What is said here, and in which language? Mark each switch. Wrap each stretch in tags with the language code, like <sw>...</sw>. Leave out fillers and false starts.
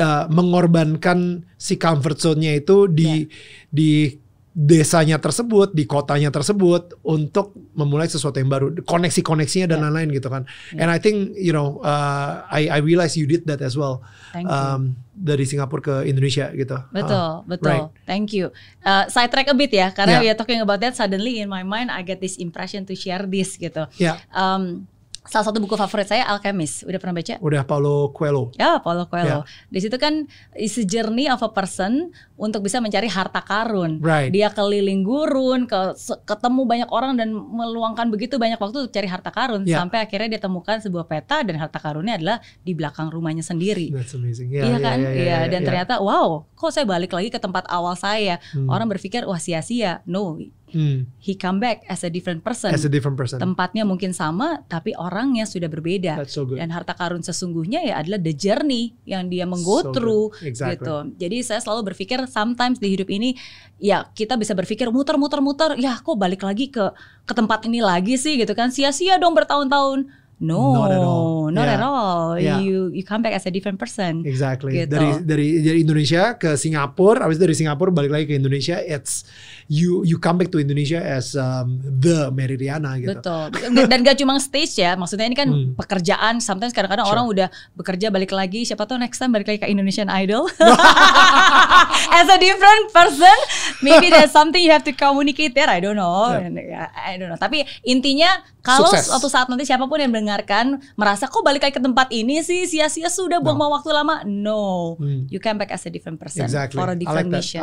<id>mengorbankan si comfort zone-nya itu di desanya tersebut, di kotanya tersebut untuk memulai sesuatu yang baru, koneksi-koneksinya dan lain-lain gitu kan.</id> <en>And I think I realize you did that as well.</en> <id>Dari Singapura ke Indonesia gitu. Betul.</id> <en>Right. Thank you. Side track a bit</en> <id>ya, karena</id> <en>we are talking about that, suddenly in my mind I get this impression to share this</en> <id>gitu. Salah satu buku favorit saya Alchemist, udah pernah baca? Udah, Paulo Coelho. Ya, Paulo Coelho. Di situ kan</id> <en>is a journey of a person</en> <id>untuk bisa mencari harta karun. Dia keliling gurun, ketemu banyak orang dan meluangkan begitu banyak waktu untuk cari harta karun sampai akhirnya dia temukan sebuah peta dan harta karunnya adalah di belakang rumahnya sendiri.</id> <en>That's amazing.</en> <id>Iya kan? Dan ternyata wow, kok saya balik lagi ke tempat awal saya. Orang berpikir wah sia-sia.</id> <en>No. He come back as a different person.</en> <id>Tempatnya mungkin sama, tapi orangnya sudah berbeda.</id> <en>So</en> <id>dan harta karun sesungguhnya ya adalah</id> <en>the journey</en> <id>yang dia menggo through gitu. Jadi saya selalu berpikir</id> <en>sometimes</en> <id>di hidup ini ya kita bisa berpikir muter, ya kok balik lagi ke tempat ini lagi sih gitu kan, sia-sia dong bertahun-tahun.</id> <en>No, not at all. You come back as a different person. Exactly.</en> <id>Gitu. Dari Indonesia ke Singapura, habis dari Singapura balik lagi ke Indonesia.</id> <en>It's you come back to Indonesia as the Mary Riana</en> <id>gitu. Betul. Dan gak cuma stage ya. Maksudnya ini kan pekerjaan. Sometimes kadang-kadang orang udah bekerja balik lagi. Siapa tahu</id> <en>next time</en> <id>balik lagi ke Indonesian Idol.</id> <en>As a different person, maybe there's something you have to communicate there. I don't know. I don't know.</en> <id>Tapi intinya kalau suatu saat nanti siapapun yang mendengarkan merasa kok balik lagi ke tempat ini sih sia-sia sudah buang waktu lama.</id> <en>No. You come back as a different person for a different mission.</en>